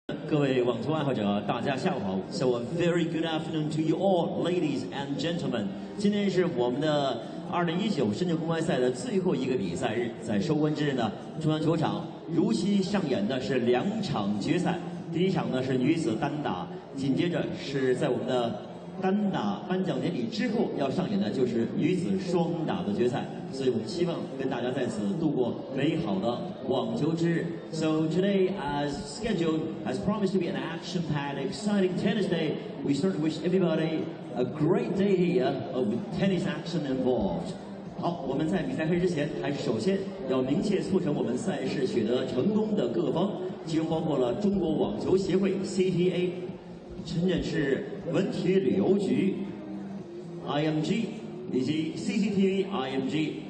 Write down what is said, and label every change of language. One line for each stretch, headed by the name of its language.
Chinese: 各位网球爱好者，大家下午好。
English: So a very good afternoon to you all, ladies and gentlemen.
Chinese: 今天是我们的2019深圳公开赛的最后一个比赛日，在收官之日呢，中央球场如期上演的是2场决赛。第一场呢是女子单打，紧接着是在我们的单打颁奖典礼之后要上演的就是女子双打的决赛。所以我们希望跟大家在此度过美好的网球之日。
English: So today, as scheduled, as promised to be an action-packed, exciting tennis day, we certainly wish everybody a great day here with tennis action involved.
Chinese: 好，我们在比赛开始之前，还是首先要明确促成我们赛事取得成功的各方，其中包括了中国网球协会 CTA、深圳市文体旅游局 IMG 以及 CCTV IMG。